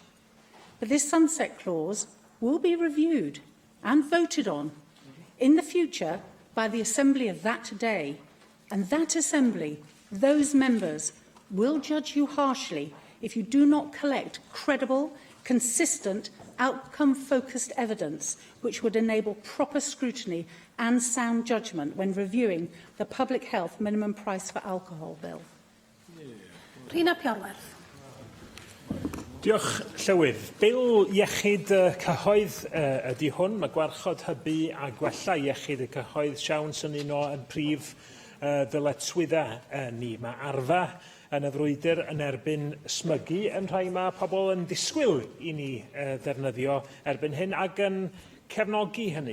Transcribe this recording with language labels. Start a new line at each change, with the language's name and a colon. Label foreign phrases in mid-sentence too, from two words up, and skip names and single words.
English: But this sunset clause will be reviewed and voted on in the future by the Assembly of that day, and that Assembly, those members, will judge you harshly if you do not collect credible, consistent, outcome-focused evidence which would enable proper scrutiny and sound judgment when reviewing the public health minimum price for alcohol bill. Rhina Piorwerth.
Welsh: Diolch, Llywydd. Bil iechyd cyhoedd ydy hwn. Mae gwarchod hybu a gwella iechyd y cyhoedd siawns yn un o'r prif ddyletswyddau ni. Mae arfa yn y frwydr yn erbyn smygu yn rhai mae pobl yn disgwyl i ni ddefnyddio erbyn hyn ac yn cefnogi hynny.